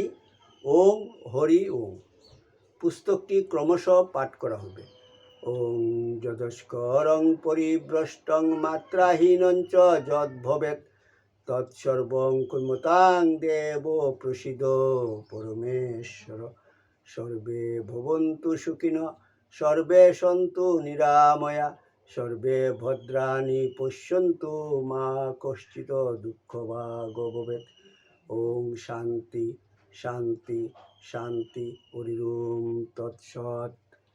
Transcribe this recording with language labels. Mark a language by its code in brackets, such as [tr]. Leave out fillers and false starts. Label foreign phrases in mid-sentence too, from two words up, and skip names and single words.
[sa] ওং হরি ওং। [bn] পুস্তকটি ক্রমশ পাঠ করা হবে। [sa] ওং যদস্করং পরিভ্রষ্টং মাত্রাহীনঞ্চ যদ্ভবেৎ তৎসর্বং কুর্মতাং দেব প্রসীদ পরমেশ্বর। সর্বে ভবন্তু সুখিনঃ, সর্বে সন্তু নিরাময়া, সর্বে ভদ্রাণি পশ্যন্তু মা কশ্চিৎ দুঃখভাগ ভবেৎ। ওং শান্তি শান্তি শান্তি। হরি ওম তৎসৎ।